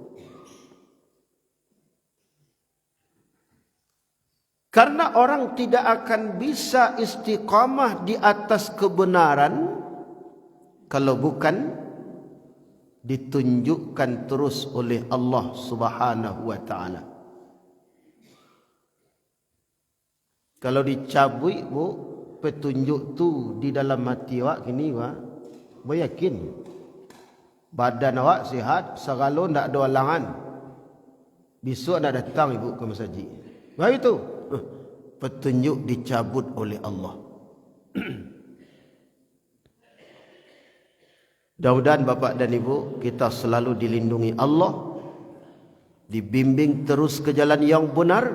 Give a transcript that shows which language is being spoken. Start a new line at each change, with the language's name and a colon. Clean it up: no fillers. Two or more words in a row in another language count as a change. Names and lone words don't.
Indonesian: Karena orang tidak akan bisa istiqamah di atas kebenaran kalau bukan ditunjukkan terus oleh Allah
Arabic: سبحانه وتعالى.
Minangkabau: Kalau dicabut Bu petunjuk tu di dalam hati awak kini Pak, yakin badan awak sihat, segala ndak ada halangan.
Indonesian: Besok nak datang ibu ke masjid. Baik itu. Petunjuk dicabut oleh Allah. Mudah-mudahan Bapak dan Ibu kita selalu dilindungi Allah, dibimbing terus ke jalan yang benar.